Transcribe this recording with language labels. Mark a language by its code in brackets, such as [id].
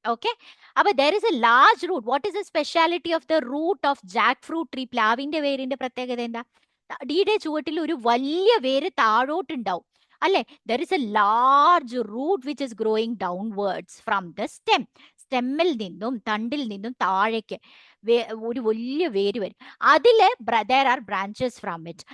[en] okay, [ml] അപ്പൊ [en] there is a large root. What is the speciality of the root of jackfruit tree? [ml] പ്ലാവിന്റെ വേരിന്റെ പ്രത്യേകത എന്താ? അടിയുടെ ചുവട്ടിൽ ഒരു വലിയ വേര് താഴോട്ടുണ്ടാവും അല്ലെ? [en] There is a large root which is growing downwards from the stem. [ml] സ്റ്റെമ്മിൽ നിന്നും തണ്ടിൽ നിന്നും താഴേക്ക് ഒരു വലിയ വേര് വരും. അതില് [en] there are branches from it.